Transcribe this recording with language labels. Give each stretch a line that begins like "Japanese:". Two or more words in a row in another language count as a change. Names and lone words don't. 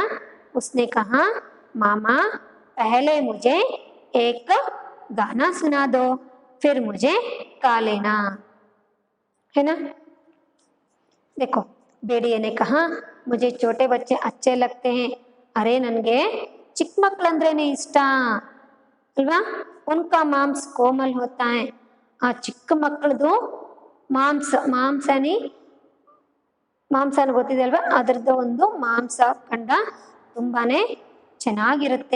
Hindi: उसने कहा, मामा पहले मुझे एक गाना सुना दो, फिर मुझे खा लेना, है ना। देखो, भेड़िए ने कहा, मुझे छोटे बच्चे अच्छे लगते हैं, अरे
Kannada: नन्गे ಚಿಕ್ಕ ಮಕ್ಕಳಂದ್ರೇನೆ ಇಷ್ಟ ಅಲ್ವಾ,
Hindi: उनका मांस कोमल होता है,
Kannada: ಆ ಚಿಕ್ಕ ಮಕ್ಕಳದು ಮಾಂಸನ ಗೊತ್ತಿದೆ ಅಲ್ವಾ, ಅದರದ್ದು ಒಂದು ಮಾಂಸ ಕಂಡ ತುಂಬಾನೇ ಚೆನ್ನಾಗಿರುತ್ತೆ.